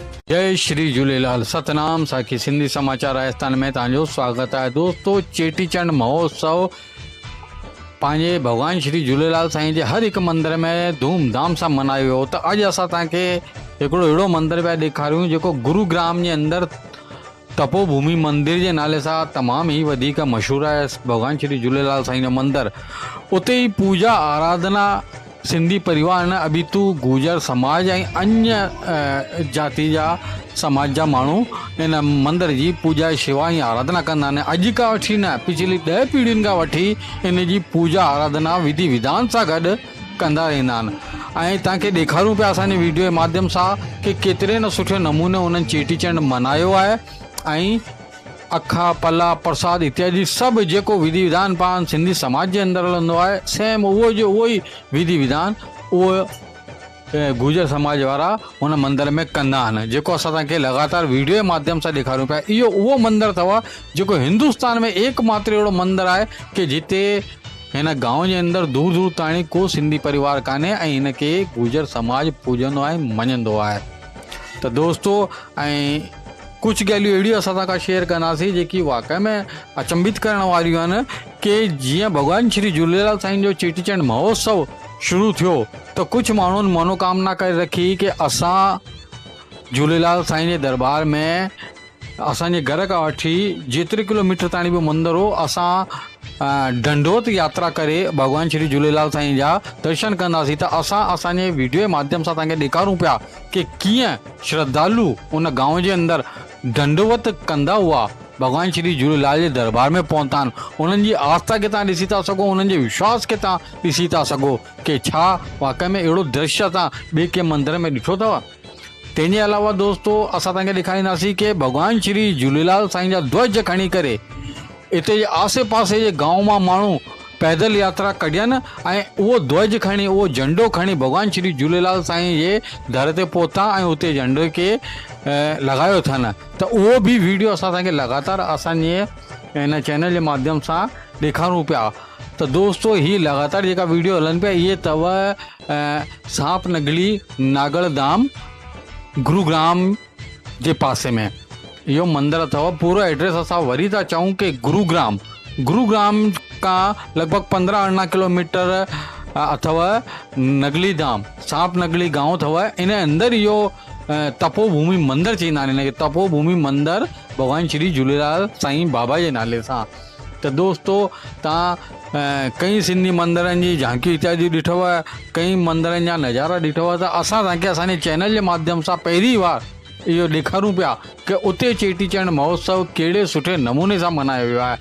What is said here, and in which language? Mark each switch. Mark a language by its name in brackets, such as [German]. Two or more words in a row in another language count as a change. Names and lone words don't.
[Sindhi] जय श्री झूलेलाल। सतनाम साखी सिंधी समाचार राजस्थान में तव्हांजो स्वागत है। दोस्तों, चेटीचंड महोत्सव पंहिंजे भगवान श्री झूलेलाल साईं जे हर एक मंदिर में धूमधाम से मनायो वियो। तो अॼु असां तव्हांखे हिकिड़ो अहिड़ो मंदिर पिया ॾेखारियूं जेको गुरुग्राम जे अंदरि तपोभूमि मंदिर के नाले से तमाम ही वधिक मशहूर है। भगवान श्री झूलेलाल साईं जो मंदिर, उते ही पूजा आराधना सिंधी परिवार ने अबितू गुजर समाज ऐं अन्य जाति जा समाज जा माण्हू इन मंदिर की पूजा शेवा ऐं आराधना कंदा आहिनि। अॼु खां वठी न पिछली 10 पीढ़ियुनि खां वठी इन जी पूजा आराधना विधि विधान सां गॾु कंदा रहंदा आहिनि। ऐं तव्हांखे ॾेखारूं पिया असांजे वीडियो जे माध्यम सां कि केतिरे न सुठे नमूने उन्हनि चेटीचंड मनायो आहे ऐं अखा पला प्रसाद इत्यादि सब जेको विधि विधान पाण सिंधी समाज के अंदर हलंदो आहे, सेम उहो ही विधि विधान उहो गुजर समाज वारा उन मंदिर में कंदा आहिनि, जेको असां तव्हांखे लगातार [Hindi] वीडियो के माध्यम से [Sindhi] ॾेखारूं पिया। इहो उहो मंदिर अथव जेको हिंदुस्तान में एकमात्र अहिड़ो मंदिर आहे कि जिते हिन गांव के अंदर दूर दूर ताणी को सिंधी परिवार कान्हे ऐं हिनखे गुजर समाज पूजंदो आहे, मञंदो आहे। तो दोस्तों, ऐं कुछ ॻाल्हियूं अहिड़ियूं असां सां शेयर कंदासीं जेकी वाक़ई में अचंभित करण वारियूं आहिनि कि जीअं भगवान श्री झूलेलाल साईं जो चेटीचंड महोत्सव शुरू थियो तो कुछ माण्हुनि मनोकामना करे रखी कि असां झूलेलाल साईं जे दरबार में असांजे घर खां वठी जेतिरे किलोमीटर ताणी बि मंदिर हो असां दंडोत यात्रा करे भगवान श्री झूलेलाल साईं जा दर्शन कंदासीं। त असांजे [Hindi] वीडियो के माध्यम से [Sindhi] तव्हांखे ॾेखारूं पिया कि कीअं श्रद्धालु उन गांव के अंदर दंडवत कंदा हुआ भगवान श्री झूलेलाल के दरबार में पहुता आहिनि। उन्हनि जी आस्था के तव्हां ॾिसी था सघो, उन्हनि जे विश्वास के तव्हां ॾिसी था सघो कि छा वाक़ई में अहिड़ो दृश्य तव्हां ॿिए के मंदिर में ॾिठो अथव। तंहिंजे अलावा दोस्तों, असां तव्हांखे ॾेखारींदासीं कि भगवान श्री झूलेलाल साईं जा ध्वज खणी करे इते आसे पासे जे गांव मां माण्हू पैदल यात्रा कढियनि ऐं उहो ध्वज खणी, उहो झंडो खणी भगवान श्री झूलेलाल साईं जे दर ते पहुता ऐं उते झंडे के लगायो अथनि। त उहो भी वीडियो असां तव्हांखे लगातार असांजे हिन चैनल जे माध्यम सां ॾेखारूं पिया। तो दोस्तों, ही लगातार जेका वीडियो हलनि पिया इहे अथव सांप नगली नागड़ धाम गुरुग्राम जे पासे में यो मंदिर अथव। पूरा एड्रेस असां वरी था चऊं कि गुरुग्राम का लगभग 15-18 किलोमीटर अथव नगली धाम, सांप नगली गांव अथव। इन अंदर यो तपोभूमि मंदिर चईंदा आहिनि हिनखे। तपोभूमि मंदिर भगवान श्री झूलेलाल साईं बाबा जे नाले सां। तो दोस्तों, तव्हां कई सिंधी मंदिरनि जी झांकियूं इत्यादि ॾिठव, कई मंदिरनि जा नज़ारा ॾिठव। त असां तव्हांखे असांजे चैनल जे माध्यम सां पहिरीं बार इहो ॾेखारूं पिया कि उते चेटीचंड महोत्सव कहिड़े सुठे नमूने सां मनायो वियो आहे।